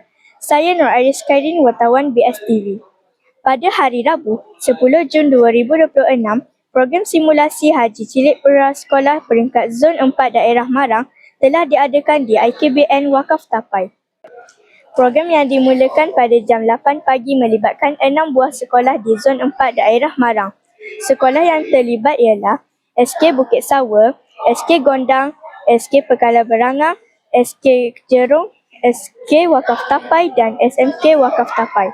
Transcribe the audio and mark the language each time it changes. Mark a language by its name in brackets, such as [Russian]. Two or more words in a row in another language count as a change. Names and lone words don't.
[Malay] Saya Nur Aris Khairin, wartawan BSTV. Pada hari Rabu, 10 Jun 2026, program simulasi Haji Cilik Prasekolah peringkat Zon 4 Daerah Marang telah diadakan di IKBN Wakaf Tapai. Program yang dimulakan pada jam 8 pagi melibatkan 6 buah sekolah di Zon 4 Daerah Marang. Sekolah yang terlibat ialah SK Bukit Sawa, SK Gondang, SK Pekala Berangang, SK Jerung, SK Wakaf Tapai dan SMK Wakaf Tapai.